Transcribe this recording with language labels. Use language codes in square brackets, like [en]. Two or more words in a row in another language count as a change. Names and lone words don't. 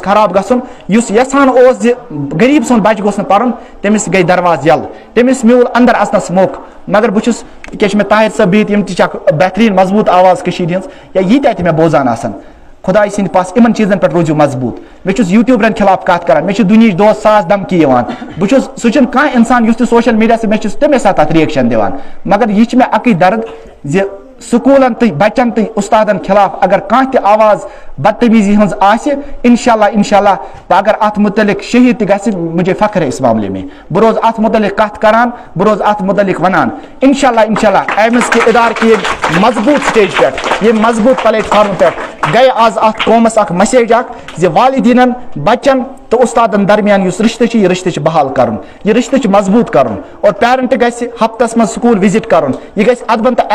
[ks] خراب گژھُن یُس یژھان اوس زِ غریٖب سُنٛد بچہِ گوٚژھ نہٕ پرُن تٔمِس گٔے درواز یلہٕ تٔمِس میوٗل اندر اژنس موقعہٕ مگر بہٕ چھُس ییٚکیاہ چھِ مےٚ طاہر صٲب بِہِتھ یِم تہِ چھِ اکھ بہتریٖن مضبوٗط آواز کٔشیٖرِ ہٕنٛز یا ییٖتیاہ تہِ مےٚ بوزان آسن خۄداے سٕنٛدِ پاس یِمن چیٖزن پٮ۪ٹھ روٗزِو مضبوٗط مےٚ چھُس یوٗٹیوٗبرن خِلاف کتھ کران مےٚ چھُ دُنہِچ دوس ساس دمکی یِوان بہٕ چھُس سُہ چھُنہٕ کانٛہہ انسان یُس تہِ [en] social media [ks] سۭتۍ مےٚ چھُس تمے ساتہٕ تتھ رِیکشن دِوان مگر یہِ چھِ مےٚ اکٕے درد زِ سکوٗلن تہٕ بچن تہٕ اُستادن خِلاف اگر کانٛہہ تہِ آواز بدتمیٖزی ہٕنٛز آسہِ [ar] انشاء اللہ [ks] اگر اتھ متعلق شہیٖد تہِ گژھِ [ur] مجھے فخر ہے اس معاملے [ks] میں بہٕ روزٕ اتھ متعلق کتھ کران بہٕ روزٕ اتھ متعلق ونان [ar] انشاء اللہ [ks] ایمٕز کہِ ادارٕ کہِ ییٚمہِ مضبوٗط سٹیج پٮ۪ٹھ ییٚمہِ مضبوٗط پلیٹ فارم پٮ۪ٹھ گٔے آز اتھ قومس اکھ مسیج اکھ زِ والدیٖنن بچن تہٕ اُستادن درمیان یُس رشتہٕ چھُ یہِ رشتہٕ چھُ بحال کرُن یہِ رشتہٕ چھُ مضبوٗط کرُن اور پیرنٹ گژھِ ہفتس منٛز [en] school visit [ks] کرُن یہِ گژھِ ادبن تہٕ